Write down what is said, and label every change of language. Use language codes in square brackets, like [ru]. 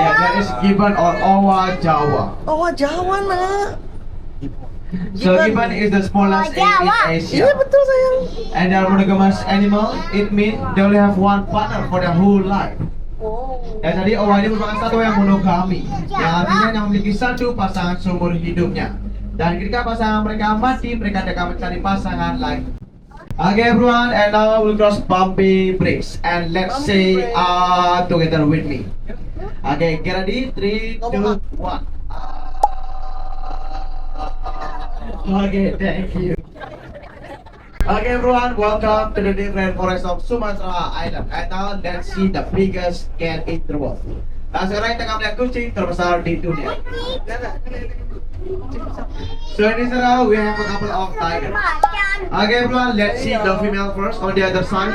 [en] Ya, that is gibbon or owa Jawa. [id] Oh, Jawa nak. [en] So gibbon is the smallest in [id] Iya [en] Asia. [id] betul sayang. [en] And they are monogamous animal. It means they only have one partner for their whole life. Oh. [id] Dan tadi owa ini merupakan satwa yang monogami, yang artinya yang memiliki satu pasangan seumur hidupnya. Dan ketika pasangan mereka mati, mereka akan mencari pasangan lagi. [en] Okay, everyone, and now we'll cross bumpy bridge, and let's say together with me. Okay, get ready, 3, 2, 1. Okay, thank you. Okay, everyone, welcome to the different forest of Sumatra Island. And now let's see the biggest cat in the world. [id] Nah, sekarang kita akan melihat kucing terbesar di dunia. [en] So in this area, we have a couple of tigers. [id] Macan. [en] Okay, everyone, let's see the female first on the other side.